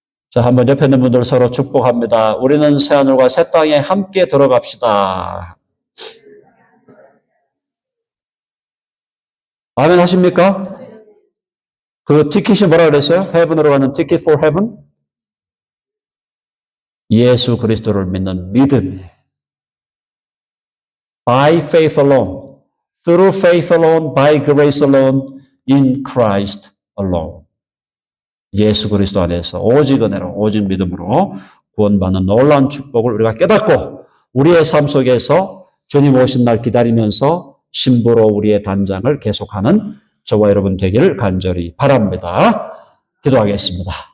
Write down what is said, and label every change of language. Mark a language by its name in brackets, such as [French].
[Korean] 자, 한번 옆에 있는 분들 서로 축복합니다. 우리는 새하늘과 새 땅에 함께 들어갑시다. 아멘 하십니까? 그 티켓이 뭐라 그랬어요? 헤븐으로 가는 티켓 [English] for heaven? [Korean] 예수 그리스도를 믿는 믿음. [English] By faith alone, through faith alone, by grace alone, in Christ alone. [Korean] 예수 그리스도 안에서 오직 은혜로, 오직 믿음으로 구원받는 놀라운 축복을 우리가 깨닫고 우리의 삶 속에서 주님 오신 날 기다리면서 신부로 우리의 단장을 계속하는 저와 여러분 되기를 간절히 바랍니다. 기도하겠습니다.